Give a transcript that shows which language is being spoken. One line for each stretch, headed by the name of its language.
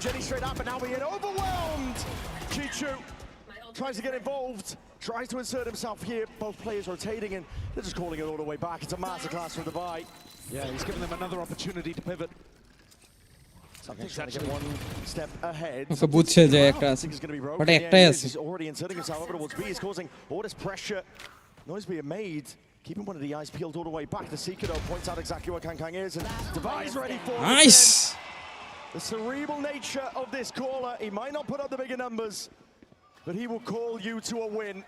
English: Jenny straight up, and now being overwhelmed. Chichu tries to get involved. Tries to insert himself here. Both players rotating, and they're just calling it all the way back. It's a masterclass from Divide. Yeah, he's giving them another opportunity to pivot. Something's actually one step ahead.
Bangla: Okay, বুঝছে যে একটা আছে but একটাই আছে
English: He's already inserting himself over towards B. He's causing all this pressure. Noise being made. Keeping one of the eyes peeled all the way back. The Seeker though points out exactly where Kang is, and Divide's ready for it. Nice. The cerebral nature of this caller. He might not put up the bigger numbers, but he will call you to a win.